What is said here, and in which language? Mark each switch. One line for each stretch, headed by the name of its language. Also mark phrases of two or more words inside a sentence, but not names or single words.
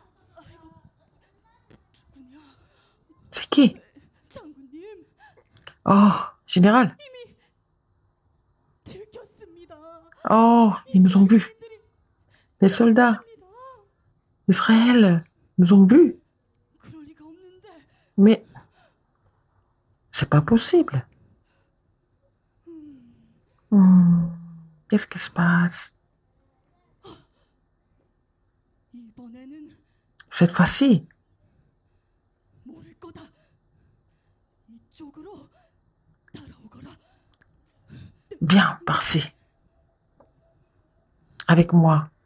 Korean: 누구냐?
French: C'est qui?
Korean: 장군님,
French: Oh, général.
Korean: 이미 들켰습니다.
French: Oh, ils nous ont vus.
Korean: 이스라엘인들이
French: Les soldats
Korean: 있습니다.
French: d'Israël nous ont vus.
Korean: 그럴 리가 없는데.
French: Mais c'est pas possible. Qu'est-ce qui se passe?
Korean: 이번에는
French: Cette fois-ci,
Korean: 모를 거다. 이쪽으로 따라오거라.
French: viens par-ci. Avec moi.